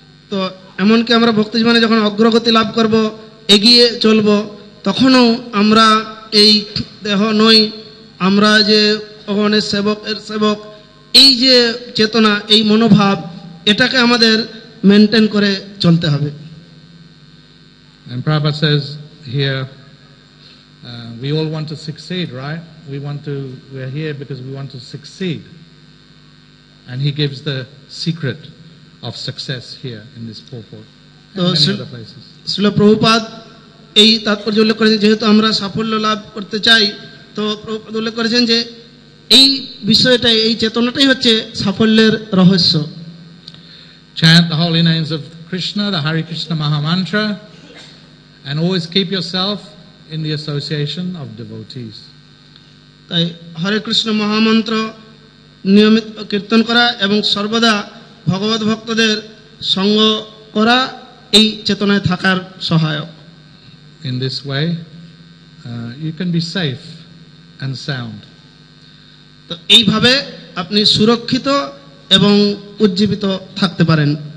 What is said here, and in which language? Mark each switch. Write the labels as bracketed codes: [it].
[bn] তো এমনকি আমরা ভক্তি জীবনে যখন অগ্রগতি লাভ করব, এগিয়ে চলব, তখনও আমরা এই দেহ নই, আমরা যে ভগবানের সেবক, এই যে চেতনা, এই মনোভাব, এটাকে আমাদের মেনটেন করে চলতে হবে। [en] And Prabhupada says here, we all want to succeed, right? We're here because we want to succeed. And he gives the secret of success here in this purport and many other places. [bn] Srila Prabhupada এই তাৎপর্য উল্লেখ করেছেন, যেহেতু আমরা সাফল্য লাভ করতে চাই, তো প্রভুপাদ উল্লেখ করেছেন যে এই বিষয়টাই, এই চেতনাটাই হচ্ছে সাফল্যের রহস্য। [en] Chant the holy names of Krishna, the Hare Krishna Maha Mantra, and always keep yourself in the association of devotees. [bn] তাই হরে কৃষ্ণ মহামন্ত্র নিয়মিত কীর্তন করা এবং সর্বদা ভগবত ভক্তদের সঙ্গ করা এই চেতনায় থাকার সহায়ক। [en] In this way, you can be safe and sound. [bn] তো এইভাবে আপনি সুরক্ষিত এবং উজ্জীবিত থাকতে পারেন।